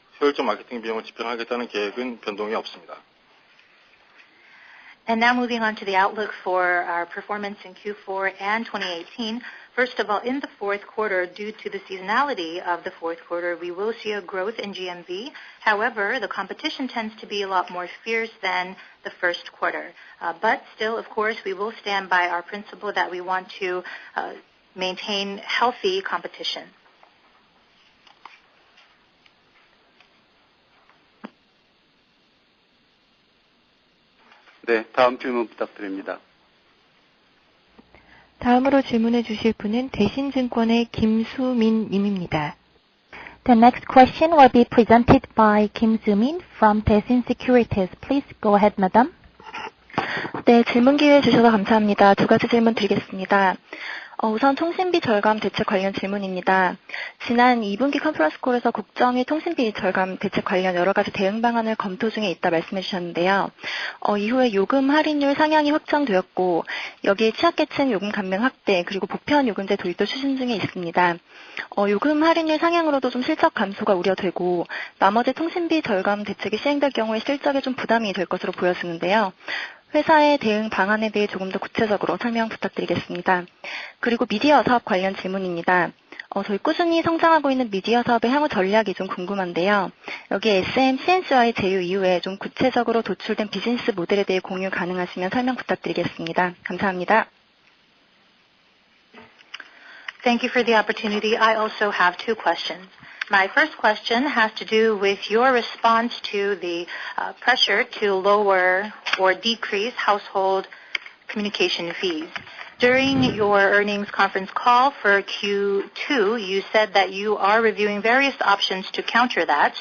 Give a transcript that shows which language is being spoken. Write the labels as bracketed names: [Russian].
[Korean] 효율적 마케팅 비용을 집행하겠다는 계획은 변동이 없습니다. [English] And now moving on to the outlook for our performance in Q4 and 2018. First of all, in the fourth quarter, due to the seasonality of the fourth quarter, we will see a growth in GMV. However, the competition tends to be a lot more fierce than the first quarter. But still, of course, we will stand by our principle that we want to maintain healthy competition. [Korean] 네, 다음 질문 부탁드립니다. 다음으로 질문해 주실 분은 대신증권의 김수민 님입니다. [English] The next question will be presented by Kim Soo-min from Daishin Securities. Please go ahead, madam. [Korean] 네, 질문 기회 주셔서 감사합니다. 두 가지 질문 드리겠습니다. 우선 통신비 절감 대책 관련 질문입니다. 지난 2분기 컨퍼런스 콜에서 국정이 통신비 절감 대책 관련 여러 가지 대응 방안을 검토 중에 있다 말씀해 주셨는데요. 이후에 요금 할인율 상향이 확정되었고 여기에 취약계층 요금 감면 확대 그리고 보편 요금제 도입도 추진 중에 있습니다. 요금 할인율 상향으로도 좀 실적 감소가 우려되고 나머지 통신비 절감 대책이 시행될 경우에 실적에 좀 부담이 될 것으로 보여지는데요. 회사의 대응 방안에 대해 조금 더 구체적으로 설명 부탁드리겠습니다. 그리고 미디어 사업 관련 질문입니다. 저희 꾸준히 성장하고 있는 미디어 사업의 향후 전략이 좀 궁금한데요. 여기 SM, CNC와의 제휴 이후에 좀 구체적으로 도출된 비즈니스 모델에 대해 공유 가능하시면 설명 부탁드리겠습니다. 감사합니다. [English] Thank you for the opportunity. I also have two questions. My first question has to do with your response to the pressure to lower or decrease household communication fees. During your earnings conference call for Q2, you said that you are reviewing various options to counter that.